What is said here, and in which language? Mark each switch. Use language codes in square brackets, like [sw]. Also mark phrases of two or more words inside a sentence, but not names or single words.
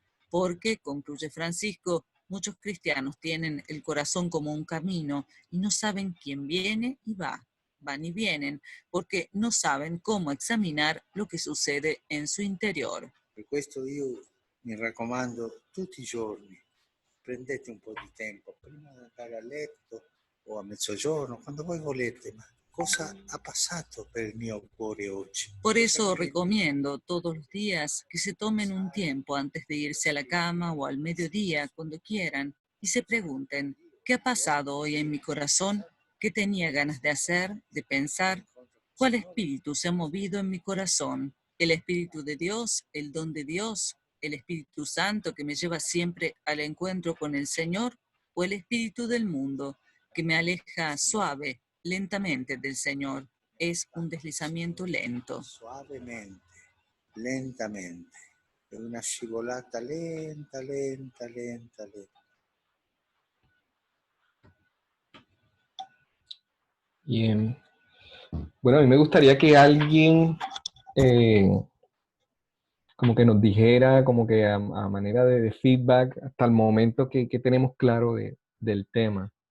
[es] Porque, concluye Francisco, muchos cristianos tienen el corazón como un camino y no saben quién viene y va. Van y vienen, porque no saben cómo examinar lo que sucede en su interior. [it] Per questo io mi raccomando tutti i giorni, prendete un po' di tempo prima di andare a letto o a mezzogiorno, quando voi volete, ma cosa ha passato per il mio cuore oggi? [es] Por eso recomiendo todos los días que se tomen un tiempo antes de irse a la cama o al mediodía, cuando quieran, y se pregunten, ¿qué ha pasado hoy en mi corazón? ¿Qué tenía ganas de hacer, de pensar? ¿Cuál espíritu se ha movido en mi corazón? ¿El espíritu de Dios, el don de Dios, el Espíritu Santo que me lleva siempre al encuentro con el Señor? ¿O el espíritu del mundo que me aleja suave, lentamente del Señor? Es un deslizamiento lento. Suavemente, [it] lentamente, è una scivolata lenta, lenta, lenta, lenta. [es] Bien. Bueno, a mí me gustaría que alguien como que nos dijera, como que a manera de feedback, hasta el momento que tenemos claro del tema.